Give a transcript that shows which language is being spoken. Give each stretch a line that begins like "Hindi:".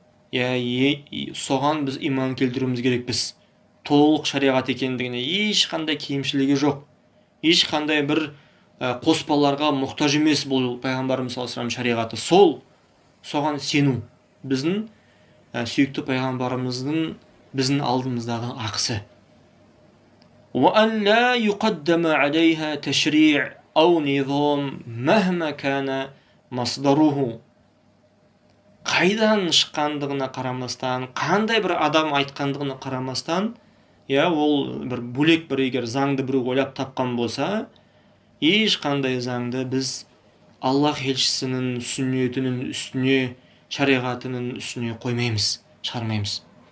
Kazakh: Соған біз иман келтіруіміз керекпіз. Толық шариғат екендігіне, ешқандай кемшілігі жоқ. Ешқандай бір қоспаларға мұқтаж емес бұл пайғамбарымыз саллаллаху алейхи вассалам шариғаты. Соған сену біздің сүйікті пайғамбарымыздың біздің алдымыздағы ақысы.
Arabic: وأن لا يقدم عليها تشريع أو نظام مهما كان مصدره.
Kazakh: Қайдан шыққандығына қарамастан, қандай бір адам айтқандығына қарамастан, ол бір бөлек бір егер заңды бір ойлап тапқан болса, ешқандай заңды біз Аллах елшісінің сүннетінің үстіне, шариғатының үстіне қоймаймыз, шығармаймыз.